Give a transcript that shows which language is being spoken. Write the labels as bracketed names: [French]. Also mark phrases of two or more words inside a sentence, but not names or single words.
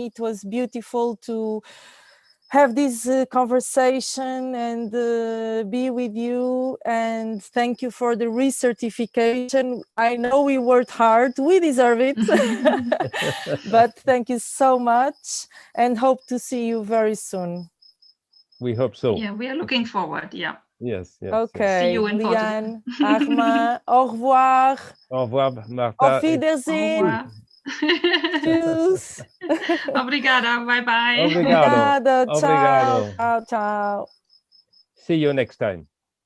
[English] It was beautiful to have this conversation and be with you, and thank you for the recertification. I know we worked hard, we deserve it. But thank you so much, and hope to see you very soon. We hope so. Yeah, we are looking forward. Yeah. Yes. See Okay, you in [French] Liane, Armand, au revoir. Au revoir, Marta. [German] Auf Wiedersehen. Tschüss. [Portuguese] Obrigada. Bye-bye. Obrigado. Obrigada. Obrigado. [Italian] Ciao. Ciao. [English] See you next time.